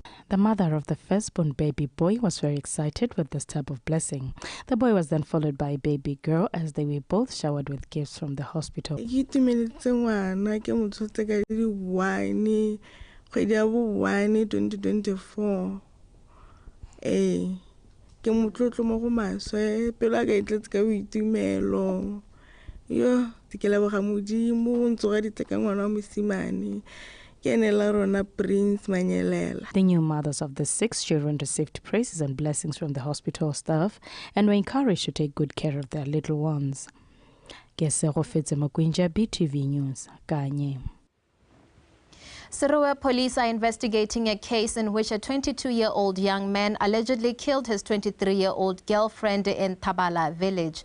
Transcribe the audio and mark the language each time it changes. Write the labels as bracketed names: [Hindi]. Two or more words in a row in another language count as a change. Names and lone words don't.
[English] The mother of the firstborn baby boy was very excited with this type of blessing. The boy was then followed by a baby girl as they were both showered with gifts from the hospital. [Tswana] Kgwedi ya bo 1 2024 ke motlotlo mo go maswe pelo a ka itletse ka boitumelo yo ke leboga modimo o ntsoga diteka ngwana wa mosimane ke ene la rona Prince Manyelela. [English] The new mothers of the 6 children received praises and blessings from the hospital staff and were encouraged to take good care of their little ones. Kesego Fetse Makwinja, BTV News, Kanye. Serowe police are investigating a case in which a 22-year-old young man allegedly killed his 23-year-old girlfriend in Tabala village.